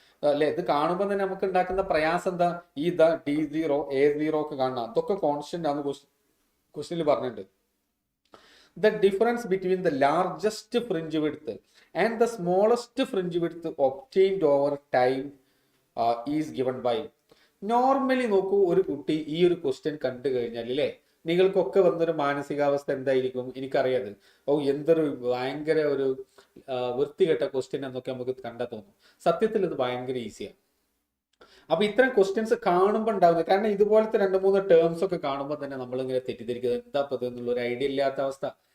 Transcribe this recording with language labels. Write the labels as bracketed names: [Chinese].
[Malayalam] അല്ലെ, ഇത് കാണുമ്പോൾ തന്നെ നമുക്ക് ഉണ്ടാക്കുന്ന പ്രയാസം എന്താ? ഈ d0 a0 ഒക്കെ കാണണം, അതൊക്കെ കോൺസ്റ്റന്റ് ആണ് ക്വസ്റ്റ്യനിൽ പറഞ്ഞിട്ടുണ്ട്. [English] The difference between the largest fringe width and the smallest fringe width obtained over time is given by. [Malayalam] Normally നോക്കൂ, ഒരു കുട്ടി ഈ ഒരു ക്വസ്റ്റ്യൻ കണ്ടു കഴിഞ്ഞാൽ അല്ലേ, നിങ്ങൾക്കൊക്കെ വന്നൊരു മാനസികാവസ്ഥ എന്തായിരിക്കും? എനിക്കറിയാതെ, എന്തൊരു ഭയങ്കര ഒരു വൃത്തികെട്ട ക്വസ്റ്റ്യൻ എന്നൊക്കെ നമുക്ക് കണ്ടാൽ തോന്നും. സത്യത്തിൽ ഇത് ഭയങ്കര ഈസിയാണ്. അപ്പൊ ഇത്തരം ക്വസ്റ്റ്യൻസ് കാണുമ്പോൾ ഉണ്ടാവുന്നത്, കാരണം ഇതുപോലത്തെ 2-3 ടേംസ് ഒക്കെ കാണുമ്പോൾ തന്നെ നമ്മളിങ്ങനെ തെറ്റിദ്ധരിക്കുന്നത് എന്താ പത് എന്നുള്ള ഒരു ഐഡിയ ഇല്ലാത്ത അവസ്ഥ.